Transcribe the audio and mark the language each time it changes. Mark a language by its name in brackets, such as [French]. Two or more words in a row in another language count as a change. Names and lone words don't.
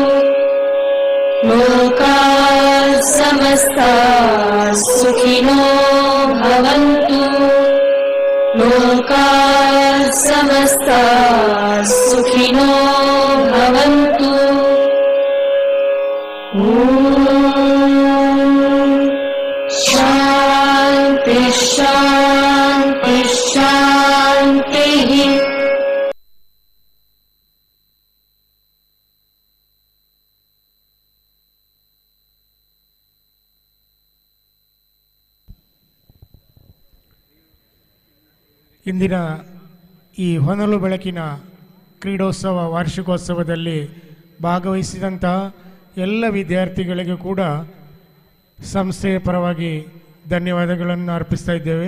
[Sanskrit] लोकाः समस्ताः सुखिनो भवन्तु लोकाः समस्ताः सुखिनो भवन्तु शान्ति शान्ति शान्तिः [Kannada] ಇಂದಿನ ಈ ಹೊನಲು ಬೆಳಕಿನ ಕ್ರೀಡೋತ್ಸವ ವಾರ್ಷಿಕೋತ್ಸವದಲ್ಲಿ ಭಾಗವಹಿಸಿದಂತಹ ಎಲ್ಲ ವಿದ್ಯಾರ್ಥಿಗಳಿಗೂ ಕೂಡ ಸಂಸ್ಥೆಯ ಪರವಾಗಿ ಧನ್ಯವಾದಗಳನ್ನು ಅರ್ಪಿಸ್ತಾ ಇದ್ದೇವೆ.